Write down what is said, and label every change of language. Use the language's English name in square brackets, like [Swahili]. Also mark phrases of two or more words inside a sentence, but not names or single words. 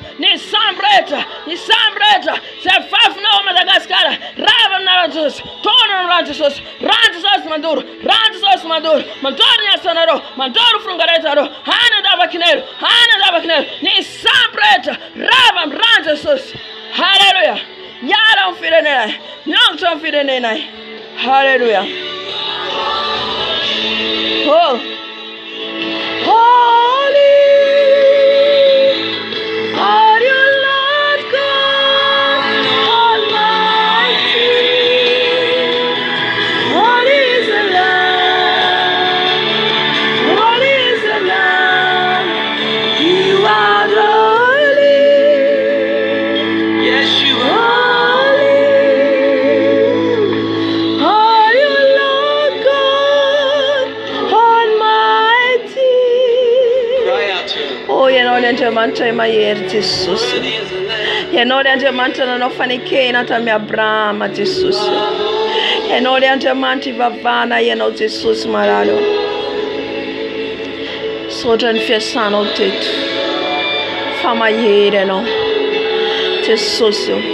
[Malagasy] Ny sampy rehetra, ny sampy rehetra, zay fafinao Madagasikara, rava amin'anaran'i Jesosy, tona amin'anaran'i Jesosy, ran'i Jesosy mandoro, ran'i Jesosy mandoro, mandoro ny asanareo, mandoro frongaretareo, any andavakinero, any andavakinero. Ny sampy rehetra, rava amin'ny ran'i Jesosy. Halleluja. Miala amin'ny firenenay, miongitra amin'ny firenenay. Halleluja. Oh. [English] Holy are you, Lord God Almighty. Holy is the Lamb, holy is the Lamb. You are holy. Yes, you are holy. Are you, Lord God Almighty? Cry out to him. [Malagasy] Oh, ianao le Andriamanitra mahery Jesosy. Ianao le Andriamanitra nanao fanekena tamin'ny Abrahama Jesosy. Ianao le Andriamanitra ivavana ianao Jesosy maralo. Saotra ny fiasanao teto, fa mahery ianao Jesosy.